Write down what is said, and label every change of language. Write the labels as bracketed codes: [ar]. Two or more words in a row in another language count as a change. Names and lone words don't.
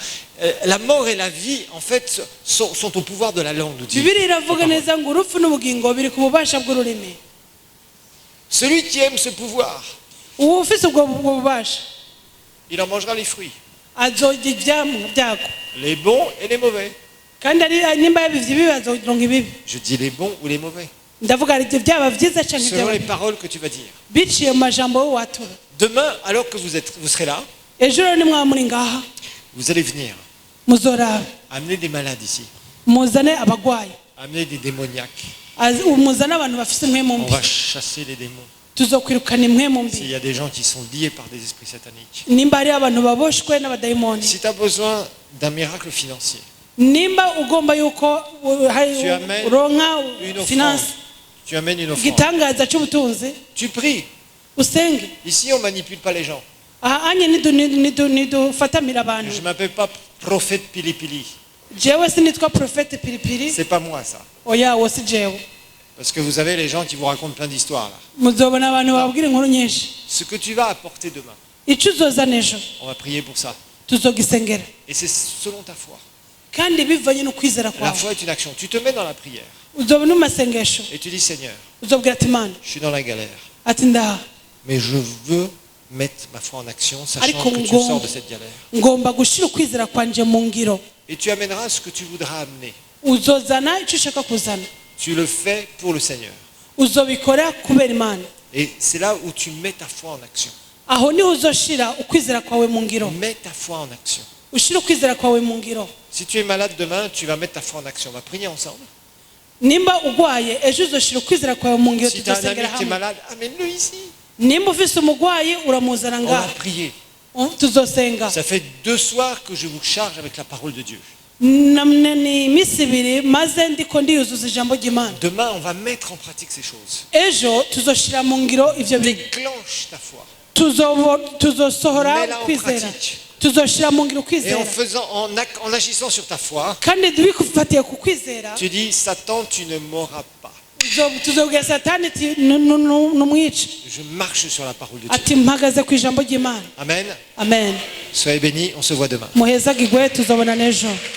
[fr] La mort et la vie, en fait, sont au pouvoir de la langue, nous dit. [rn] bibiliya iravuga neza ngo urupfu n'ubugingo biri ku bubasha bw'ururimi [fr] Celui qui aime ce pouvoir, [rn] uwo ufise ubwo bubasha [fr] il en mangera les fruits, [rn] azorya ivyamwa byako [fr] les bons et les mauvais. [rn] kandi ari nimba yabivye ibibi azoronka ibibi [fr] Je dis les bons ou les mauvais, [rn] ndavuga ari ibyo byaba vyiza canke [fr] selon [rn] byaba [fr] les [rn] bibi. [fr] paroles que tu vas dire. [rn] biciye mu majambo yo watura [fr] Demain, alors que vous serez là, [rn] ejo rero nimwaba muri ngaha [fr] vous allez venir [rn] muzoraba [fr] amener des malades ici, [rn] muzane abagwayi [fr] amener des démoniaques. [rn] muzane abantu bafise impwemu [fr] On [rn] mbi [fr] va chasser les démons. [rn] tuzokwirukana impwemu [fr] S'il [rn] mbi [fr] y a des gens qui sont liés par des esprits sataniques. [rn] nimba ari abantu baboshwe n'abadayimoni [fr] Si tu as besoin d'un miracle financier, [rn] nimba ugomba yuko [fr] Tu amènes [rn] uronka [fr] une finance offrande. Tu amènes une offrande. [rn] igitangaza c'ubutunzi [fr] Tu pries. [rn] usenge [fr] Ici, on ne manipule pas les gens. [rn] aha anye nidufatamira abantu [fr] Je ne m'appelle pas prophète Pili Pili. [rn] jewe sinitwa profete pilipili [fr] C'est pas moi ça. [rn] oya wo si jewe [fr] Parce que vous avez les gens qui vous racontent plein d'histoires là. [rn] muzobona abantu bababwira inkuru nyinshi [fr] Ce que tu vas apporter demain, [rn] ico uzozana ejo [fr] on va prier pour ça. [rn] tuzogisengera [fr] Et c'est selon ta foi. [rn] kandi bivanye n'ukwizera [fr] La [rn] kwawe [fr] foi est une action. Tu te mets dans la prière [rn] uzobona mu masengesho [fr] et tu dis Seigneur, [rn] uzobwira ati imana [fr] je suis dans la galère, [rn] ati ndaha [fr] mais je veux mettre ma foi en action, sachant [rn] Ariko [fr] que tu [rn] ngomba- [fr] sors de cette galère. [rn] ngomba gushira ukwizera kwanje mu ngiro [fr] Et tu amèneras ce que tu voudras amener. [rn] uzozana ico ushaka kuzana [fr] Tu le fais pour le Seigneur. [rn] uzobikora kubera imana [fr] Et c'est là où tu mets ta foi en action. [rn] aho niho uzoshira ukwizera kwawe mu ngiro [fr] Mets ta foi en action. [rn] ushira ukwizera kwawe mu ngiro [fr] Si tu es malade demain, tu vas mettre ta foi en action. On va prier ensemble. [rn] nimba ugwaye ejo uzoshira ukwizera kwawe mu ngiro [fr] Si tu as un ami [rn] tuzosengera [fr] qui est [rn] hamwe [fr] malade, amène-le ici. [rn] nimba ufise umugwayi uramuzana [fr] On va [rn] ngaha [fr] prier. [rn] tuzosenga [fr] Ça fait 2 soirs que je vous charge avec la parole de Dieu. [rn] ni iminsi ibiri maze ndiko ndiyuzuza ijambo ry'imana [fr] Demain, on va mettre en pratique ces choses. [rn] ejo tuzoshira mu ngiro ivyo bintu [fr] Déclenche ta foi. [rn] tuzosohora [fr] Mets-la en [rn] ukwizera [fr] pratique. [rn] tuzoshira mu ngiro [fr] Et [rn] ukwizera [fr] en agissant sur ta foi, [rn] kandi bikufatiye ku kwizera [fr] tu dis, Satan, tu ne mourras pas. [rn] tuzobwira satani ati numwice [fr] Je marche sur la parole de Dieu. [rn] ati mpagaze ku ijambo ry'imana [fr] Amen. [rn] amen [fr] Soyez bénis, on se voit demain. [rn] muhezagirwe tuzobona n'ejo